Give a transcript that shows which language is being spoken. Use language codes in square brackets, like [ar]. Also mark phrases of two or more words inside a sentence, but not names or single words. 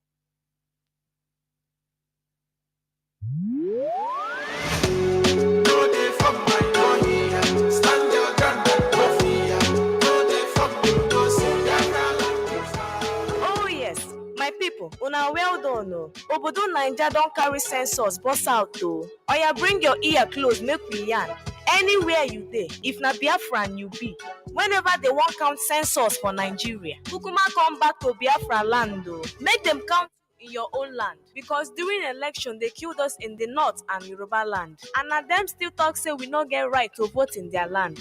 [pcm] pipo una well done o. Obodo Naija don carry census burst out o. Oya bring your ear close make we yarn. Anywhere you dey, if na Biafran you be, whenever they wan count census for Nigeria, kukuma come back to Biafra land o. Make dem count in your own land, because during election they killed us in the north and Yoruba land, and na dem still talk say we no get right to vote in their land.